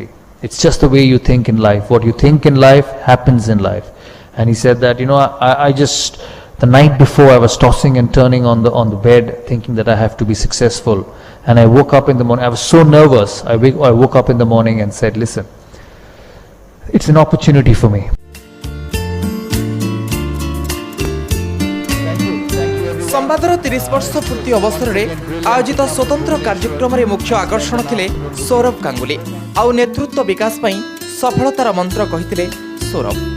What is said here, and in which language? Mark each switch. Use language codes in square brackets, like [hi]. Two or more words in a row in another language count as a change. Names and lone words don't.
[en] It's just the way you think in life. What you think in life happens in life. And he said that, I just, the night before, I was tossing and turning on the bed thinking that I have to be successful. And I woke up in the morning, I was so nervous. I woke up in the morning and said, listen, it's an opportunity for me. [or] ସମ୍ବାଦର 30 ବର୍ଷ ପୂର୍ତ୍ତି ଅବସରରେ ଆୟୋଜିତ ସ୍ୱତନ୍ତ୍ର କାର୍ଯ୍ୟକ୍ରମରେ ମୁଖ୍ୟ ଆକର୍ଷଣ ଥିଲେ ସୌରଭ ଗାଙ୍ଗୁଲି। ଆଉ ନେତୃତ୍ୱ ବିକାଶ ପାଇଁ ସଫଳତାର ମନ୍ତ୍ର କହିଥିଲେ ସୌରଭ।